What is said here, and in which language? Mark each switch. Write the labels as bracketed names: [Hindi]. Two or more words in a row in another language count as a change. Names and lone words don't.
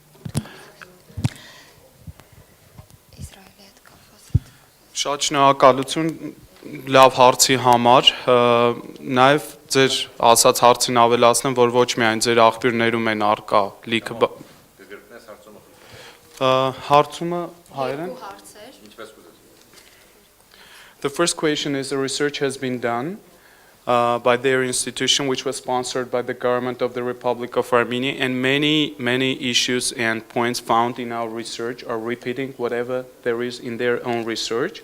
[Armenian] Շատ շնորհակալություն լավ հարցի համար, նաև ձեր ասած հարցին ավելացնեմ, որ ոչ միայն ձեր աղբյուրներում են արկա լիքը հարցումը հայերեն։ [English] The first question is, the research has been done by their institution, which was sponsored by the government of the Republic of Armenia, and many issues and points found in our research are repeating whatever there is in their own research.